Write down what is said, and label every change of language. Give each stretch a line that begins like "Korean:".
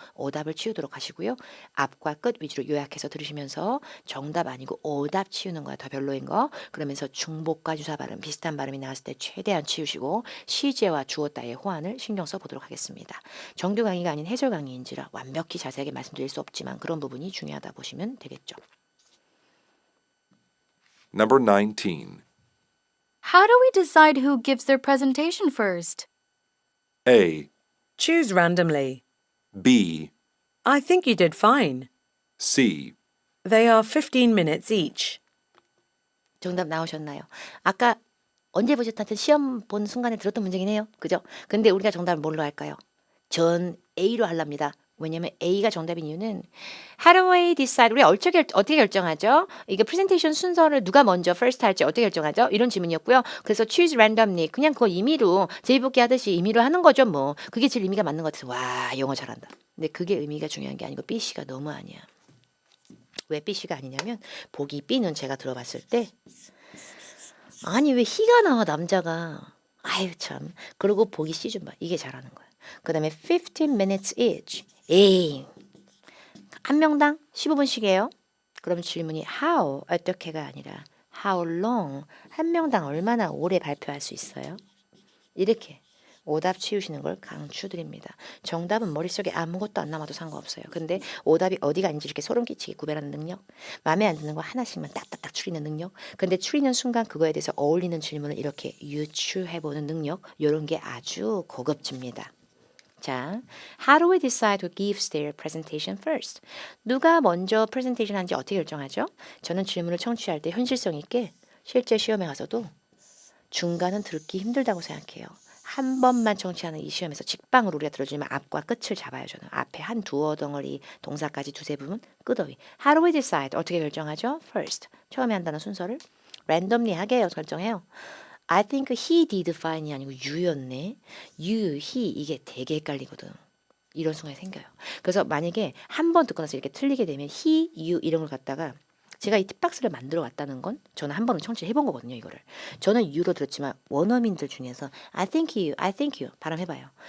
Korean: 오답을 치우도록 하시고요. 앞과 끝 위주로 요약해서 들으시면서 정답 아니고 오답 치우는 거야. 더 별로인 거. 그러면서 중복과 주사 발음 비슷한 발음이 나왔을 때 최대한 치우시고 시제와 주어 따위의 호환을 신경 써보도록 하겠습니다. 정규 강의가 아닌 해설 강의인지라 완벽히 자세하게 말씀드릴 수 없지만 그런 부분이 중요하다 보시면 되겠죠.
English: Number 19. How do we decide who gives their presentation first? A, Choose randomly. B, I think you did fine. C. They are 15 minutes each.
Korean: 정답 나오셨나요? 아까 언제 보셨든 시험 본 순간에 들었던 문제긴 해요. 그죠? 근데 우리가 정답을 뭘로 할까요? 전 A로 하랍니다. 왜냐면 A가 정답인 이유는
English: How do we decide?
Korean: 우리 어떻게 결정하죠? 이게 프레젠테이션 순서를 누가 먼저 first 할지 어떻게 결정하죠? 이런 질문이었고요. 그래서
English: choose randomly
Korean: 그냥 그거 임의로 제비뽑기 하듯이 임의로 하는 거죠. 뭐 그게 제일 의미가 맞는 것 같아서 와 영어 잘한다. 근데 그게 의미가 중요한 게 아니고 B, C가 너무 아니야. 왜 B, C가 아니냐면 보기 B는 제가 들어봤을 때 아니 왜 희가 나와 남자가 아유 참 그리고 보기 C 좀 봐. 이게 잘하는 거야. 그 다음에
English: 15 minutes each.
Korean: 에이 한 명당 15분씩이에요. 그럼 질문이 how 어떻게가 아니라
English: how long
Korean: 한 명당 얼마나 오래 발표할 수 있어요? 이렇게 오답 치우시는 걸 강추드립니다. 정답은 머릿속에 아무것도 안 남아도 상관없어요. 근데 오답이 어디가 아닌지 이렇게 소름 끼치게 구별하는 능력, 마음에 안 드는 거 하나씩만 딱딱딱 추리는 능력, 근데 추리는 순간 그거에 대해서 어울리는 질문을 이렇게 유추해보는 능력, 이런 게 아주 고급집니다.
English: 자, how do we decide who gives their presentation first?
Korean: 누가 먼저 프레젠테이션 하는지 어떻게 결정하죠? 저는 질문을 청취할 때 현실성 있게 실제 시험에 가서도 중간은 듣기 힘들다고 생각해요. 한 번만 청취하는 이 시험에서 직방으로 우리가 들어주면 앞과 끝을 잡아요. 저는 앞에 한 두어 덩어리 동사까지 두세 부분 끄더위.
English: How do we decide?
Korean: 어떻게 결정하죠?
English: First.
Korean: 처음에 한다는 순서를 randomly 하게 결정해요.
English: I think he did fine이
Korean: 아니고
English: you였네.
Korean: You, he 이게 되게 헷갈리거든. 이런 순간이 생겨요. 그래서 만약에 한 번 듣고 나서 이렇게 틀리게 되면 he, you 이런 걸 갖다가 제가 이 팁박스를 만들어 왔다는 건 저는 한 번은 청취해 본 거거든요. 이거를. 저는 you로 들었지만 원어민들 중에서
English: I think you
Korean: 발음해봐요.